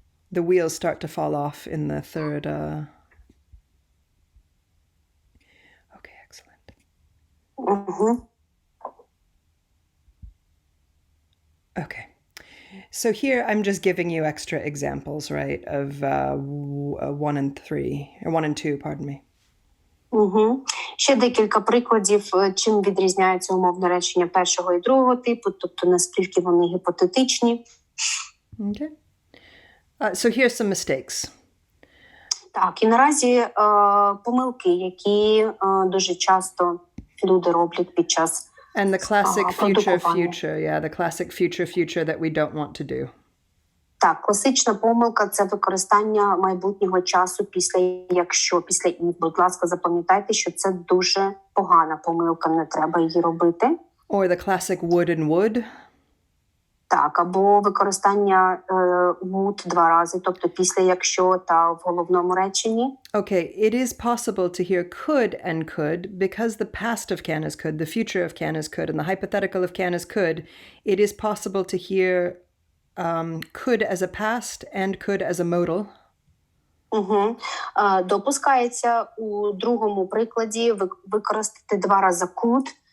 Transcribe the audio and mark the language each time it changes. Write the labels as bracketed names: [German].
[English] The wheels start to fall off in the third. Okay, excellent. Okay. So here I'm just giving you extra examples, right, of 1 and 3, or 1 and 2, pardon me. [Ukrainian] Ще декілька прикладів, чим відрізняється умовне речення першого і другого типу, тобто наскільки вони гіпотетичні. [English] Okay. So here's some mistakes. [Ukrainian] Так, і наразі помилки, які дуже часто люди роблять під час [English] And the classic future, the classic future that we don't want to do. [Ukrainian] Так, класична помилка – це використання майбутнього часу після якщо, після і. Будь ласка, запам'ятайте, що це дуже погана помилка, не треба її робити. [English] Or the classic would. [Ukrainian] Так, або використання would 2 рази, тобто після якщо та в головному реченні. [English] Okay, it is possible to hear could because the past of can is could, the future of can is could, and the hypothetical of can is could. It is possible to hear could as a past and could as a modal. [Ukrainian] Допускається у другому прикладі використати 2 рази could